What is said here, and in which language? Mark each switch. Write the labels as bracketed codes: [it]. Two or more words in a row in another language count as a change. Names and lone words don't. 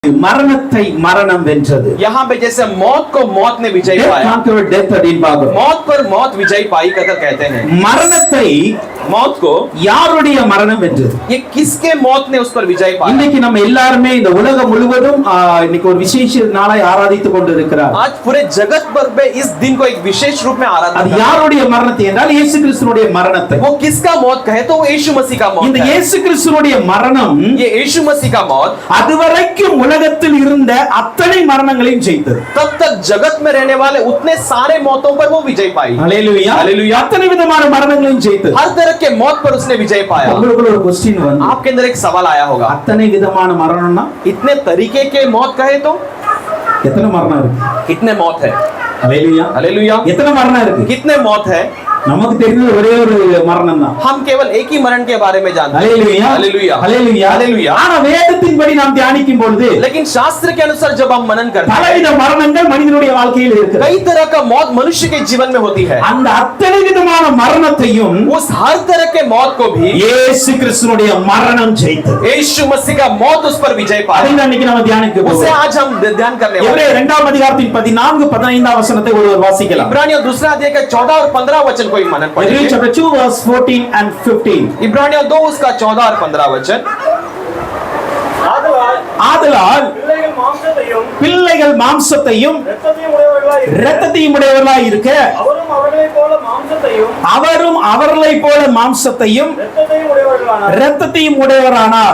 [ta] மரணத்தை மரணம் வென்றது. [hi] यहाँ पे जैसे मौत को मौत ने विजय पाया, [ta] डेथ அப்படின்னு பார்க்கிறோம். [hi] मौत पर मौत विजय पाई कर कहते हैं. [ta] மரணத்தை [hi] मौत को [ta] யாருடைய மரணம் வென்றது? [hi] ये किसके मौत ने उस पर विजय पाया? [ta] இன்னைக்கு நம்ம எல்லாரும் இந்த உலகம் முழுவதும் இன்னைக்கு ஒரு விசேஷ நாளை ஆராதித்துக் கொண்டிருக்கிறார். [hi] आज पूरे जगत भर में इस दिन को एक विशेष रूप में आराधना. [ta] அது யாருடைய மரணத்தை என்றால் இயேசு கிறிஸ்துவினுடைய மரணத்தை. [hi] वो किसका मौत कहे तो वो यीशु मसीह का मौत. [ta] இந்த இயேசு கிறிஸ்துவினுடைய மரணம், [hi] ये यीशु मसीह का मौत [ta] அதுவரைக்கும் உலகத்தில் இருந்த அத்தனை மரணங்களையும் ஜெயித்தது. तब तक जगत में रहने वाले उतने सारे मौतों पर वो विजय पाई. ஹalleluya ஹalleluya. அத்தனை விதமான மரணங்களையும் ஜெயித்தது. [hi] हर तरह के मौत पर उसने विजय पाया. [ta] உங்களுக்கு ஒரு क्वेश्चन வந்து [hi] आपके अंदर एक सवाल आया होगा, [ta] அத்தனை விதமான மரணம்னா [hi] इतने तरीके के मौत कहे तो [ta] எத்தனை மரணம் இருக்கு? [hi] कितने मौत है? [ta] ஹalleluya [hi] हालेलुया. [ta] எத்தனை மரணம் இருக்கு? [hi] कितने मौत है? [ta] நமக்கு தெரிஞ்சது ஒரே ஒரு மரணம் தான். [hi] हम केवल एक ही मरण के बारे में जानते हैं. [ta] ஹalleluya [hi] हालेलुया [ta] ஹalleluya [hi] हालेलुया. [ta] ஆனா வேதத்தின்படி நாம் தியானிக்கும் பொழுது [hi] लेकिन शास्त्र के अनुसार जब हम मनन करते हैं, [ta] பலவித மரணங்கள் மனிதனுடைய வாழ்க்கையில் இருக்கு. [hi] कई तरह का मौत मनुष्य के जीवन में होती है. [ta] அந்த அத்தனை விதமான மரணத்தையும் [hi] उस हर तरह के मौत को भी [ta] இயேசு கிறிஸ்துவினுடைய மரணம் ஜெயித்தது. [hi] यीशु मसीह का मौत उस पर विजय [ta] அதை [hi] पाया. [ta] தான் இன்னைக்கு நம்ம தியானிக்க [hi] उसे [ta] போறோம். [hi] आज हम ध्यान करने वाले [ta] எபிரேயர் [hi] हैं. [ta] 2 அதிகாரத்தின் 14 15 வசனத்தை ஒருவர் வாசிக்கலாம். [hi] इब्रानियों दूसरा अध्याय का 14 और 15 वचन को मनन Hebrews पढ़ेंगे. [en] chapter 2 verse 14 and 15. [hi] इब्रानियों 2 उसका 14 और 15 वचन. [ta] ஆதலால் பிள்ளைகள் மாம்சத்தையும் இரத்தத்தையும் உடையவர்களாய் இருக்க அவரும் அவர்களைப் போல மாம்சத்தையும் இரத்தத்தையும் உடையவரானார்.